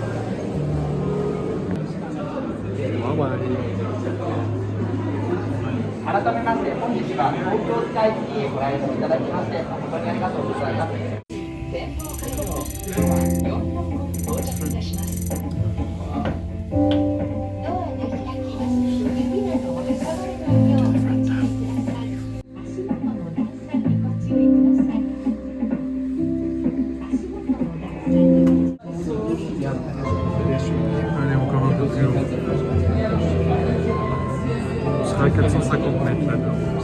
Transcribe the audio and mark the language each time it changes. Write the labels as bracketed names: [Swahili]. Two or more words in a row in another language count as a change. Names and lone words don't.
[French] Ah ouais. [Japanese] 改めまして本日は東京スカイツリーへご来場いただきまして誠にありがとうございます。展望会場4本到着いたします。ドアが開きます。指などを挟まれないようご注意ください。足元の段差にご注意ください。足元の段差にご注意ください。 [French] Allez, encore un peu plus haut. On sera à 450 mètres là-dedans.